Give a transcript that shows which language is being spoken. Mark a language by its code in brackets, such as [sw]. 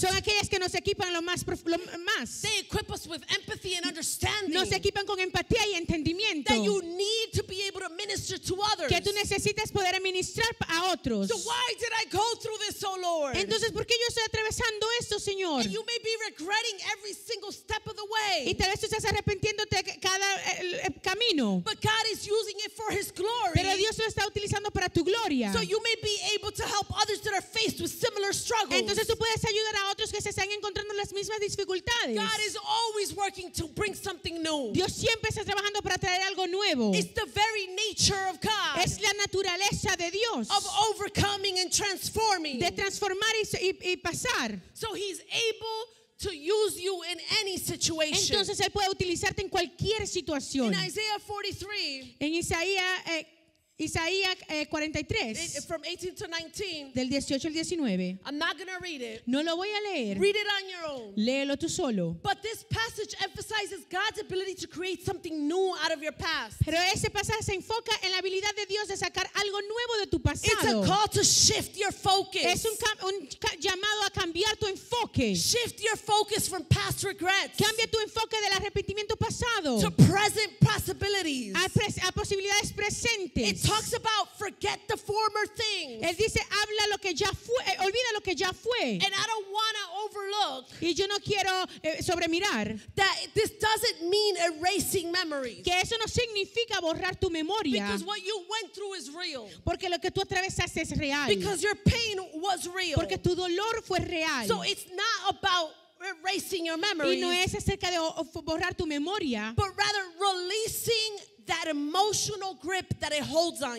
[es] son aquellas que nos equipan lo más. [en] They equip us with empathy and understanding [es] Nos equipan con empatía y entendimiento [en] that you need to be able to minister to others. [es] que tú necesitas poder administrar a otros. [en] So why did I go through this, oh Lord? [es] Entonces, ¿por qué yo estoy atravesando esto, Señor? [en] And you may be regretting every single step of the [es] Y [en] way. [es] tal vez tú estás arrepintiéndote cada camino. [en] But God is using it for his glory. [es] Pero Dios lo está utilizando para tu gloria. [en] So you may be able to help others that are faced with similar struggles. [es] Entonces tú puedes ayudar a otros que se están encontrando las mismas dificultades. [en] God is always working to bring something new. [es] Dios siempre está trabajando para traer algo nuevo. [en] It's the very nature of God [es] Es la naturaleza de Dios [en] of overcoming and transforming. [es] de transformar y pasar. [en] So he's able to use you in any situation. [es] Entonces Él puede utilizarte en cualquier situación. [en] In Isaiah 43, [es] En Isaías 43, [en] from 18 to 19, [es] del 18 al 19. [en] I'm not going to read it. [es] No lo voy a leer. [en] Read it on your own. [es] Léelo tú solo. [en] But this passage emphasizes God's ability to create something new out of your past. [es] Pero ese pasaje se enfoca en la habilidad de Dios de sacar algo nuevo de tu [en] It's a [es] pasado. [en] call to shift your focus. [es] Es un llamado a cambiar tu enfoque. [en] Shift your focus from past regrets [es] Cambia tu enfoque del arrepentimiento pasado [en] to present possibilities. [es] a posibilidades presentes. [en] It talks about forget the former things. [es] Él dice, habla lo que ya fue, olvida lo que ya fue. [en] And I don't want to overlook [es] Y yo no quiero sobremirar [en] that this doesn't mean erasing memories. [es] que eso no significa borrar tu memoria, [en] Because what you went through is real. [es] porque lo que tú atravesaste es real, [en] Because your pain was real. [es] porque tu dolor fue real. [en] So it's not about erasing your [es] Y [en] memories, [es] no es acerca de borrar tu memoria, [en] but rather releasing that emotional grip that it holds on